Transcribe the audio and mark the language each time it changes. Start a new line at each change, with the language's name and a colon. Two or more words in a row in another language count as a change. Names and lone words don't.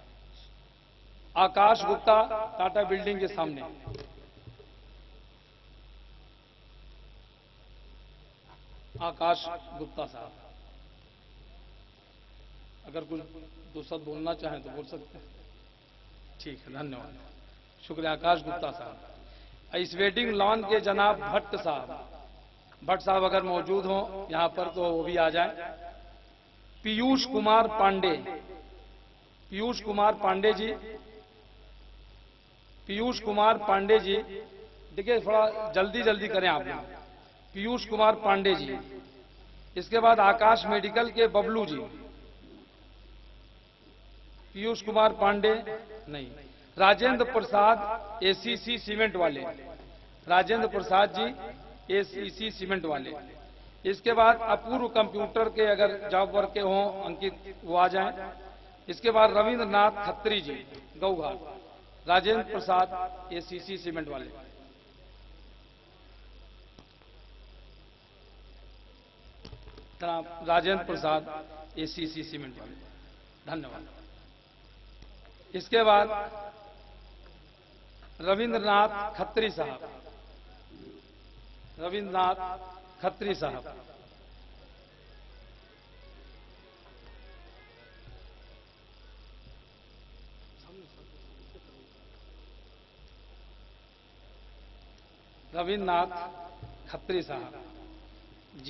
Urdu: آکاش گپتا ٹاٹا بلڈنگ کے سامنے، آکاش گپتا صاحب اگر کچھ دوسرا بولنا چاہیں تو بول سکتے ہیں۔ ٹھیک ہے، دھنیہ واد، شکریہ آکاش گپتا صاحب۔ اس
English: wedding lawn
Urdu: کے جناب بھٹ صاحب اگر موجود ہوں یہاں پر تو وہ بھی آ جائیں۔ پیوش کمار پانڈے، پیوش کمار پانڈے جی، پیوش کمار پانڈے جی، دیکھیے تھوڑا جلدی کریں آپ لوگ۔ پیوش کمار پانڈے جی، اس کے بعد آکاش میڈیکل کے ببلو جی، پیوش کمار پانڈے نہیں، راجندر پرساد اے سی سی سیمنٹ والے، راجندر پرساد جی اے سی سی سیمنٹ والے۔ اس کے بعد اپورو کمپیوٹر کے اگر
English: job work
Urdu: کے ہوں انکت وہ آ جائیں۔ اس کے بعد رویندر ناتھ کھتری جی گو گھاٹ، راجندر پرساد اے سی سی سیمنٹ والے۔ راجندر پرساد اے سی سی سیمنٹ والے، دھنیہ واد۔ اس کے بعد رویندر ناتھ کھتری صاحب، رویندر ناتھ کھتری صاحب۔ رویندر ناتھ کھتری صاحب جی۔